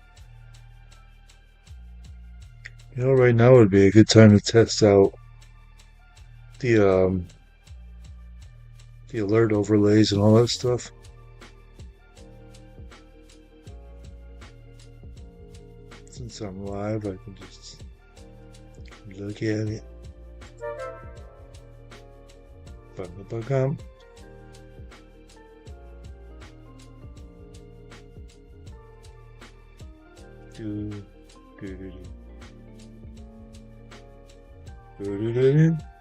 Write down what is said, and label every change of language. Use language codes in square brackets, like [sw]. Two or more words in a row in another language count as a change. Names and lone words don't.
[en] You know, right now would be a good time to test out the alert overlays and all that stuff. Since I'm live, I can just look at it. Ba-ba-ba-gum. Do do do do. Do do do do.